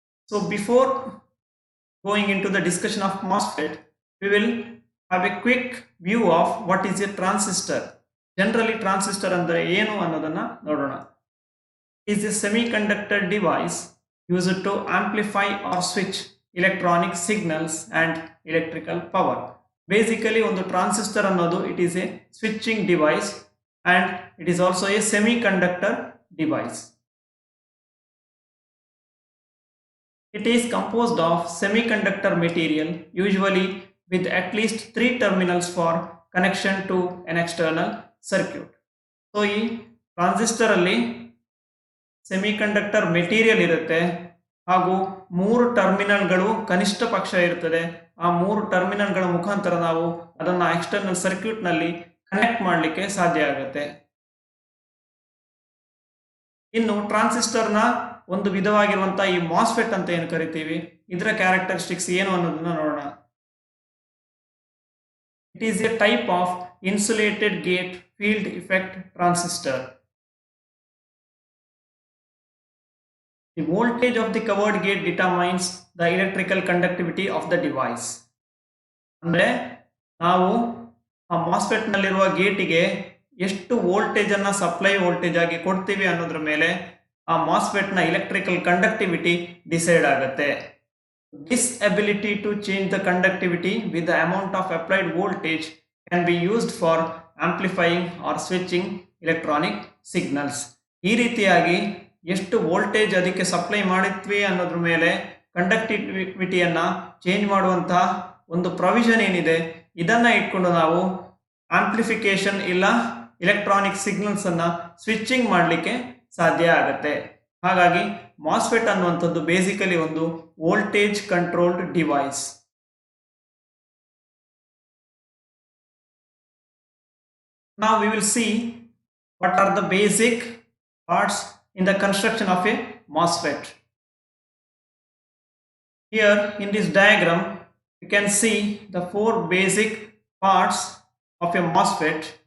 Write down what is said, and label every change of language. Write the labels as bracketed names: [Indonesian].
[English] So before going into the discussion of MOSFET, we will have a quick view of what is a transistor. [Kannada] Generally transistor ಅಂದ್ರೆ ಏನು ಅನ್ನೋದನ್ನ ನೋಡೋಣ. [English] Is a semiconductor device used to amplify or switch electronic signals and electrical power. Basically [Kannada] ಒಂದು transistor ಅನ್ನೋದು [English] it is a switching device and it is also a semiconductor device. It is composed of semiconductor material usually with at least 3 terminals for connection to an external circuit. [Kannada] So ಈ transistor ಅಲ್ಲಿ semiconductor material ಇರುತ್ತೆ ಹಾಗೂ 3 ಟರ್ಮಿನಲ್ಗಳು ಕನಿಷ್ಠ ಪಕ್ಷ ಇರುತ್ತದೆ. ಆ 3 ಟರ್ಮಿನಲ್ಗಳ ಮುಖಾಂತರ ನಾವು ಅದನ್ನ ಎಕ್ಸ್ಟರ್ನಲ್ ಸರ್ಕ್ಯೂಟ್ ನಲ್ಲಿ ಕನೆಕ್ಟ್ ಮಾಡಲಿಕ್ಕೆ ಸಾಧ್ಯ ಆಗುತ್ತೆ. ಇನ್ನು ಟ್ರಾನ್ಸಿಸ್ಟರ್ ನ ಒಂದು ವಿಧವಾಗಿರುವಂತಹ ಈ MOSFET ಅಂತ ಏನು ಕರಿತೀವಿ, ಇದರ ಕ್ಯಾರೆಕ್ಟರಿಸ್ಟಿಕ್ಸ್ ಏನು ಅನ್ನೋದನ್ನ ನೋಡೋಣ. [English] It is a type of insulated gate field effect transistor. The voltage of the covered gate determines the electrical conductivity of the device. [Kannada] ಅಂದರೆ ನಾವು ಆ MOSFET ನಲ್ಲಿರುವ ಗೇಟಿಗೆ ಎಷ್ಟು ವೋಲ್ಟೇಜ್ ಅನ್ನು ಸಪ್ಲೈ ವೋಲ್ಟೇಜ್ ಆಗಿ ಕೊಡ್ತೀವಿ ಅನ್ನೋದ್ರ ಮೇಲೆ ಆ MOSFET ನ ಎಲೆಕ್ಟ್ರಿಕಲ್ ಕಂಡಕ್ಟಿವಿಟಿ ಡಿಸೈಡ್ ಆಗುತ್ತೆ. [English] This ability to change the conductivity with the amount of applied voltage can be used for amplifying or switching electronic signals. [Kannada] ಈ ರೀತಿಯಾಗಿ ಎಷ್ಟು ವೋಲ್ಟೇಜ್ ಅದಕ್ಕೆ ಸಪ್ಲೈ ಮಾಡಿದ್ವಿ ಅನ್ನೋದ್ರ ಮೇಲೆ ಕಂಡಕ್ಟಿವಿಟಿಯನ್ನು ಚೇಂಜ್ ಮಾಡುವಂತಹ ಒಂದು ಪ್ರೊವಿಷನ್ ಏನಿದೆ ಇದನ್ನ ಇಟ್ಕೊಂಡು ನಾವು ಆಂಪ್ಲಿಫಿಕೇಶನ್ ಇಲ್ಲ ಎಲೆಕ್ಟ್ರಾನಿಕ್ ಸಿಗ್ನಲ್ಸ್ ಅನ್ನ ಸ್ವಿಚಿಂಗ್ ಮಾಡಲಿಕ್ಕೆ ಸಾಧ್ಯ ಆಗುತ್ತೆ. ಹಾಗಾಗಿ MOSFET ಅನ್ನುವಂಥದ್ದು ಬೇಸಿಕಲಿ ಒಂದು voltage controlled device. [English] Now we will see what are the basic parts in the construction of a MOSFET. Here in this diagram you can see the four basic parts of a MOSFET.